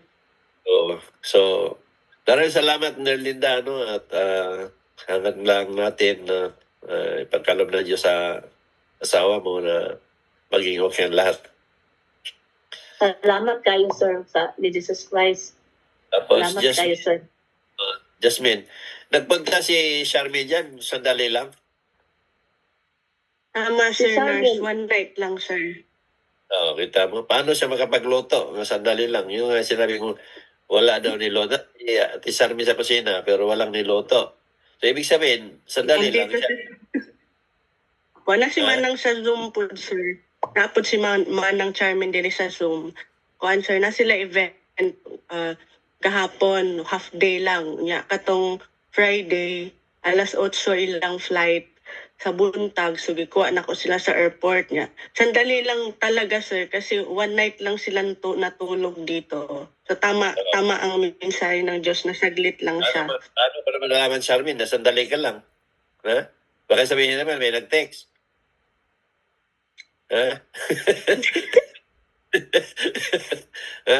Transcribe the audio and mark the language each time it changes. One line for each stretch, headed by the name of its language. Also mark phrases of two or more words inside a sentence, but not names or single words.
Filipino: So, maraming salamat, Nerlinda, at hanggang lang natin na ipagkaloob ng Diyos sa asawa mo na maging okay ang lahat. Salamat kayo, sir, ni Jesus Christ. Tapos, Salamat kayo, sir. Jasmine, nagpunta si Charmy dyan, sandali lang. Tama, Si Sir Nurse. Sergeant.
English: One night lang, sir.
Filipino: Kita mo, paano siya makapagluto? Sandali lang. Yung sinabi ko, wala daw niloto. Ati Charmy sa kusina, pero walang niloto. So, ibig sabihin, sandali lang Andito siya. Wala si Manang sa Zoom po, sir. Tapos si Manang Charmin din sa Zoom.
Cebuano: Kuan, sir, na sila event kahapon,
English: half day lang.
Cebuano: Katong Friday, alas 8 ilang flight sa buntag. So, gikuha na ko sila sa airport niya.
Filipino: Sandali lang talaga, sir, kasi
English: one night
Filipino: lang silang natulog dito. So, tama ang mensahe ng Diyos na saglit lang siya. Ano pa naman nalaman, Charmin, na sandali ka lang? Ha? Baka sabihin naman, may nag-text. Ha? Ha?